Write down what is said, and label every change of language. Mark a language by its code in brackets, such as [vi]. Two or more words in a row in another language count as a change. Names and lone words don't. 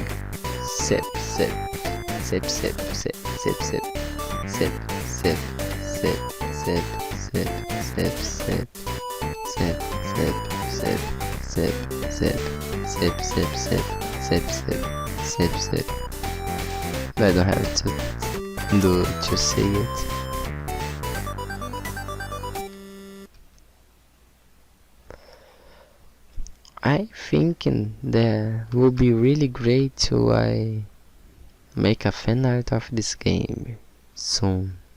[en] Sip, sip. Sip, sip, sip, sip, sip. Sip, sip, sip, sip, sip, sip, sip. Sip, sip, sip, sip, sip, sip, sip, sip, sip, sip, sip, sip. I don't have to say it. I thinking that would be really great to make a fan art of this game soon.